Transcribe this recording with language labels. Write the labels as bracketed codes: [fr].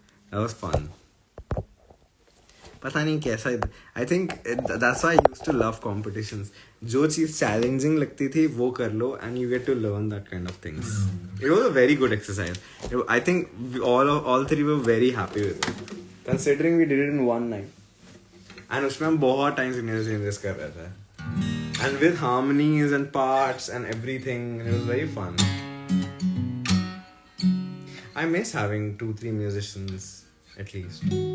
[en] That was fun. [hi] पता नहीं कैसा. [en] I think that's why I used to love competitions. [hi] जो चीज़ challenging लगती थी वो कर लो [en] and you get to learn that kind of things. It was a very good exercise. I think we all three were very happy with it. Considering we did it in one night. [hi] And उसमें हम बहुत time changes कर रहे थे. [en] And with harmonies and parts and everything, it was very fun. I miss having 2-3 musicians at least.